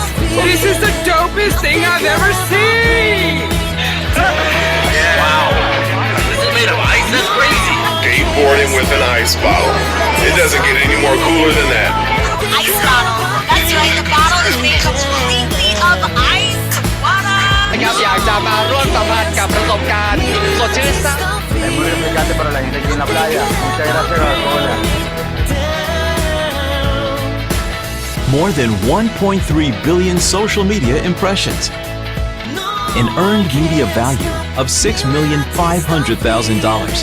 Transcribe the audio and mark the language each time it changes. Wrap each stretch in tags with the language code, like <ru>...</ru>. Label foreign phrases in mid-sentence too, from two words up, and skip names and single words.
<en>This is the dopest thing I've ever seen! Wow! This is made of ice? That's crazy! Skateboarding with an ice bottle. It doesn't get any more cooler than that. Ice bottle. That's right, the bottle is made completely of ice water.</en> <th>นะครับอยากจะมาร่วมสัมผัสกับประสบการณ์สดชื่นซะ</th> <es>Es muy refrescante para la gente aquí en la playa. Muchas gracias, Coca-Cola.</es> <en>More than 1.3 billion social media impressions. An earned media value of $6,500,000.</en>